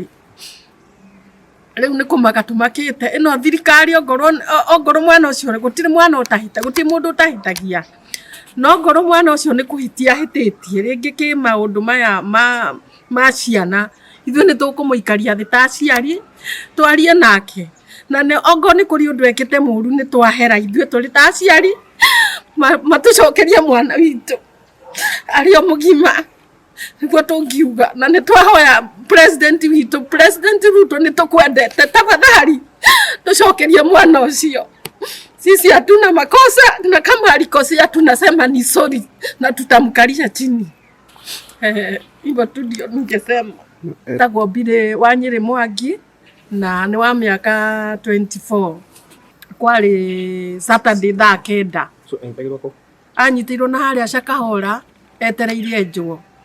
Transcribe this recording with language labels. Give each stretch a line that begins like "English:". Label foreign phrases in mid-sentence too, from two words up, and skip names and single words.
Kikuyu: Rĩu nĩ kũmaka tũmakĩte, ĩno thirikari ongorwo mwana ũcio gũtirĩ mwana ũtahĩte, gũtirĩ mũndũ ũtahĩtagia, no ongorwo mwana ũcio nĩ kũhĩtia ahĩtĩtie rĩngĩ kĩ maũndũ maya ma ciana, ithuĩ nĩ tũkũmũikaria thĩ ta aciari, twarie nake, na ongorwo nĩ kũrĩ ũndũ ekĩte mũru nĩ twahera ithuĩ tũrĩ ta aciari, matũcokerie mwana witũ arĩ o mũgima, nĩguo tũngiuga. Na nĩ twahoya president witũ, President Ruto nĩ tũkwendete, tafadhali tũcokerie mwana ũcio.
Swahili: Sisi hatuna makosa, na kama alikosea tunasema ni sorry na tutamkalia chini. Hivyo tu ndio ningesema.
Kikuyu: Tagwo Bire Wanyiri Mwangi na nĩ wa mĩaka 24. Kwarĩ Saturday thaa 9. So entegirwo ko? Anyitirwo na harĩa Shakahora etereire enjwo.